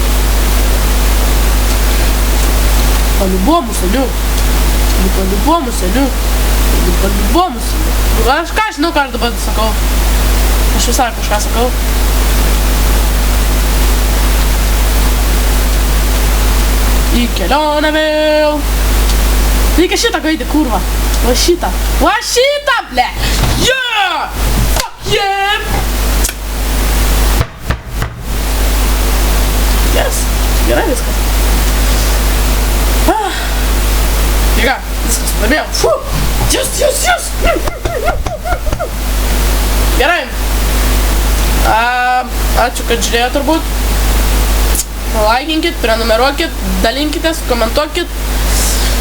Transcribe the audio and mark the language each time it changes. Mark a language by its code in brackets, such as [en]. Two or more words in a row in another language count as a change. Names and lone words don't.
[lt] Aš ką žinau, ką aš dabar sakau. Aš visai kažką sakau. Į kelionę vėl. Reikia šitą gaidį, kurva. Va šitą, ble. [en] Yeah! Fuck yeah! Yes, [lt] gerai viskas. Jėga, viskas, laimėjau. Yes! Gerai. Ačiū, kad žiūrėjo turbūt. Laikinkit, prenumeruokit, dalinkitės, komentuokit.